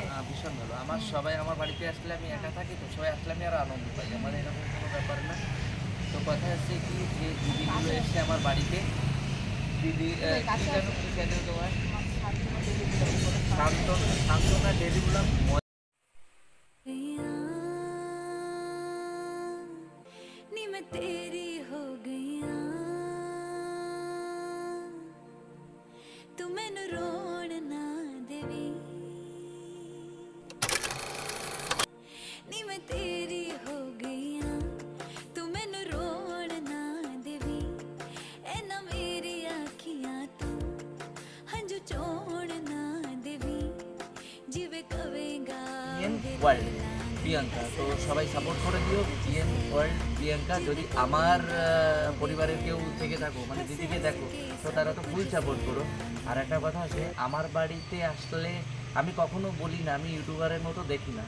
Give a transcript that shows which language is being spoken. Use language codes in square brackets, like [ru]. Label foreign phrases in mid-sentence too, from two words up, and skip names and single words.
[bn] ভীষণ ভালো। আমার সবাই আমার বাড়িতে আসলে আমি একা থাকি, তো সবাই আসলে আমি আরো আনন্দ পাই। আমার এরকম কোনো ব্যাপার না। তো কথা হচ্ছে কি, যে দিদিগুলো এসছে আমার বাড়িতে, দিদি কি জানো কি চ্যানেল তোমার? শান্তনা ডেলি ব্লগ। [pa] ਨੀ ਮੈਂ ਤੇਰੀ ਹੋ ਗਈਆਂ ਤੂੰ ਮੈਨੂੰ ਰੋਣ ਨਾ ਦੇਵੀਂ ਨੀ ਮੈਂ ਤੇਰੀ ਹੋ ਗਈਆਂ ਤੂੰ ਮੈਨੂੰ ਰੋਣ ਨਾ ਦੇਵੀਂ ਏ ਨਾ ਮੇਰੀ ਅੱਖੀਆਂ ਤੂੰ ਹੰਝੂ ਚੋਣ ਨਾ ਦੇਵੀਂ ਜਿਵੇਂ ਕਹੇਂਗਾ [bn] ওয়ার্ল্ড প্রিয়াঙ্কা, তো সবাই সাপোর্ট করে দিও জিএম ওয়ার্ল্ড প্রিয়াঙ্কা। যদি আমার পরিবারের কেউ থেকে থাকো, মানে দিদিকে দেখো, তো তারা তো [en] full support [bn] করো। আর একটা কথা আছে, আমার বাড়িতে আসলে আমি কখনো বলি না আমি ইউটিউবারের মতো দেখি না।